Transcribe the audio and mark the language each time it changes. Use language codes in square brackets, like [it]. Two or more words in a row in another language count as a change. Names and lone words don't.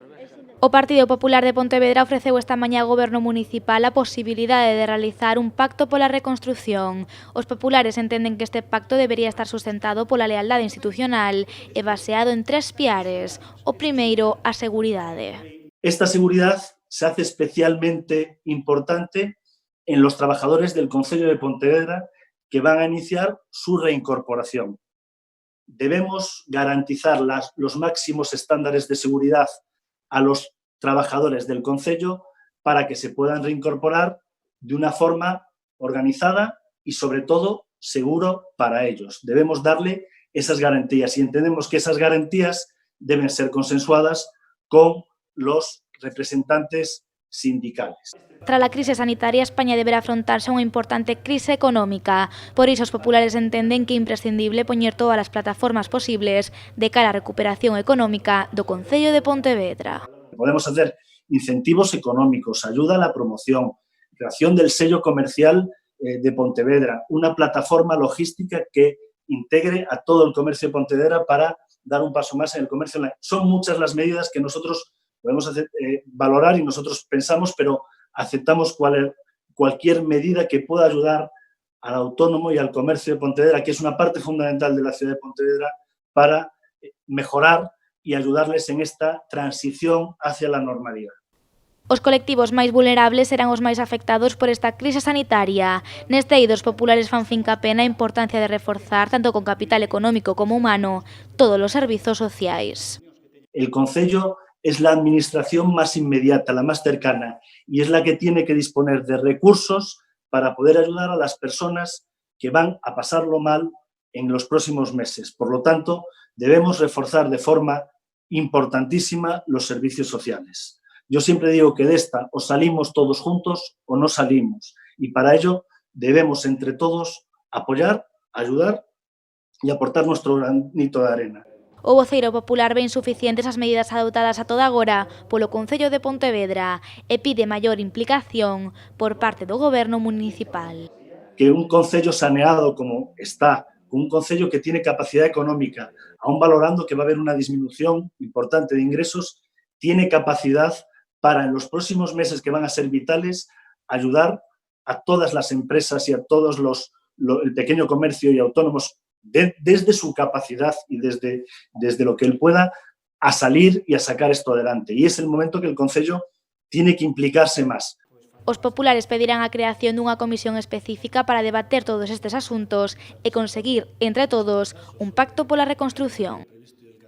[gl] O Partido Popular de Pontevedra ofreceu esta mañá ao Goberno Municipal a posibilidade de realizar un pacto pola reconstrución. Os populares entenden que este pacto debería estar sustentado pola lealdade institucional e baseado en 3 piares. O primeiro, a seguridade. [es] Esta seguridad se hace especialmente importante en los trabajadores del Concello de Pontevedra que van a iniciar su reincorporación. Debemos garantizar los máximos estándares de seguridad a los trabajadores del concello para que se puedan reincorporar de una forma organizada y, sobre todo, seguro para ellos. Debemos darle esas garantías y entendemos que esas garantías deben ser consensuadas con los representantes sindicales. [gl] Tras a crise sanitaria, España deberá afrontarse unha importante crise económica. Por iso, os populares entenden que é imprescindible poñer todas as plataformas posibles de cara á recuperación económica do Concello de Pontevedra. [es] Podemos hacer incentivos económicos, ayuda a la promoción, creación del sello comercial de Pontevedra, una plataforma logística que integre a todo el comercio de Pontevedra para dar un paso más en el comercio online. Son muchas las medidas que nosotros podemos valorar y nosotros pensamos, pero aceptamos cualquier medida que pueda ayudar al autónomo y al comercio de Pontevedra, que es una parte fundamental de la ciudad de Pontevedra, para mejorar y ayudarles en esta transición hacia la normalidad. [gl] Os colectivos máis vulnerables serán os máis afectados por esta crise sanitaria. Neste eido, os populares fan fincapé na importancia de reforzar, tanto con capital económico como humano, todos os servizos sociais. [es] El Concello es la administración más inmediata, la más cercana, y es la que tiene que disponer de recursos para poder ayudar a las personas que van a pasarlo mal en los próximos meses. Por lo tanto, debemos reforzar de forma importantísima los servicios sociales. Yo siempre digo que de esta o salimos todos juntos o no salimos, y para ello debemos entre todos apoyar, ayudar y aportar nuestro granito de arena. [gl] O voceiro popular ve insuficientes as medidas adoptadas a toda agora polo Concello de Pontevedra e pide maior implicación por parte do Goberno municipal. [es] Que un concello saneado como está, un concello que tiene capacidad económica, aún valorando que va a haber una disminución importante de ingresos, tiene capacidad para en los próximos meses que van a ser vitales ayudar a todas las empresas y a todos el pequeño comercio y autónomos desde su capacidad y desde lo que él pueda a salir y a sacar esto adelante. Y es el momento que el Concello tiene que implicarse más. [gl] Os populares pedirán a creación dunha comisión específica para debater todos estes asuntos e conseguir, entre todos, un pacto pola reconstrución.